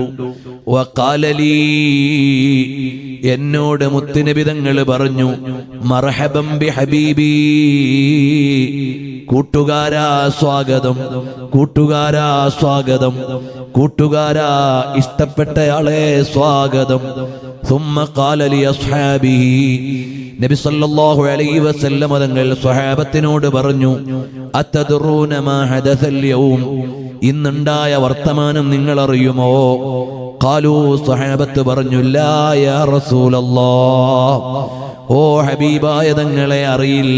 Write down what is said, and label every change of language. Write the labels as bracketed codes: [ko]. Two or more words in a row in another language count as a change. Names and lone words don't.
[ar] وقال لي, [ml] എന്നോട് മുത്തുനബി തങ്ങൾ പറഞ്ഞു, [ar] مرحبا بحبيبي, [ml] കൂട്ടുകാരാ സ്വാഗതം, കൂട്ടുകാരാ സ്വാഗതം, കൂട്ടുകാരാ ഇഷ്ടപ്പെട്ടയാളെ സ്വാഗതം. [ar] ثم قال لأصحابه, [ml] നബി [ar] صلى الله عليه وسلم [ml] തങ്ങൾ സ്വഹാബത്തിനോട് പറഞ്ഞു, [ar] أتدرون ما حدث اليوم, [ml] ഇന്നുണ്ടായ വർത്തമാനം നിങ്ങൾ അറിയുമോ? ഖാലൂ, സ്വഹാബത്ത് പറഞ്ഞു, [ar] لا يا رسول الله, [ml] ഓ ഹബീബായ തങ്ങളെ അറിയില്ല.